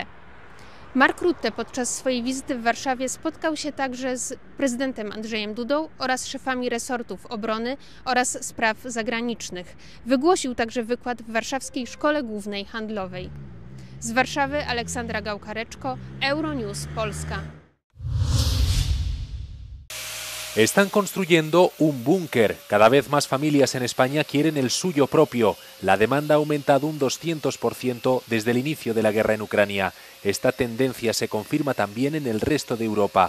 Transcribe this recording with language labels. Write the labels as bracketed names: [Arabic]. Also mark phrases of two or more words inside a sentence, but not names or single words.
[Polish] Mark Rutte podczas swojej wizyty w Warszawie spotkał się także z prezydentem Andrzejem Dudą oraz szefami resortów obrony oraz spraw zagranicznych. Wygłosił także wykład w Warszawskiej Szkole Głównej Handlowej. Z Warszawy Aleksandra Gałkareczko, Euronews Polska. [Spanish] Están construyendo un búnker. Cada vez más familias en España quieren el suyo propio. La demanda ha aumentado un 200% desde el inicio de la guerra en Ucrania. Esta tendencia se confirma también en el resto de Europa.